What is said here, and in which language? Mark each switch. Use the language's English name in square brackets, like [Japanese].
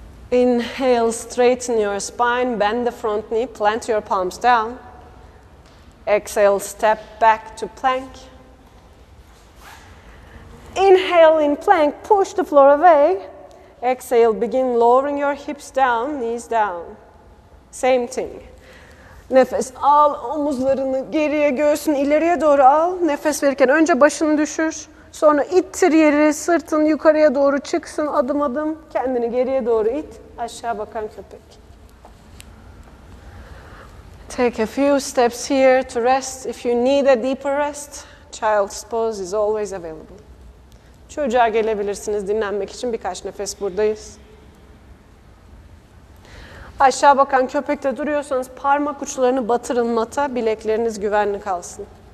[English] Inhale, straighten your spine, bend the front knee, plant your palms down. Exhale, step back to plank. Inhale in plank, push the floor away. Exhale, begin lowering your hips down, knees down. Same thing. [Turkish] Nefes al, omuzlarını geriye, göğsünü ileriye doğru al. Nefes verirken önce başını düşür. Sonra ittir yeri, sırtın yukarıya doğru çıksın adım adım. Kendini geriye doğru it. Aşağı bakan köpek. [English] Take a few steps here to rest. If you need a deeper rest, child's pose is always available. [Turkish] Çocuğa gelebilirsiniz dinlenmek için, birkaç nefes buradayız. Aşağı bakan köpekte duruyorsanız parmak uçlarını batırın mata, bilekleriniz güvenli kalsın.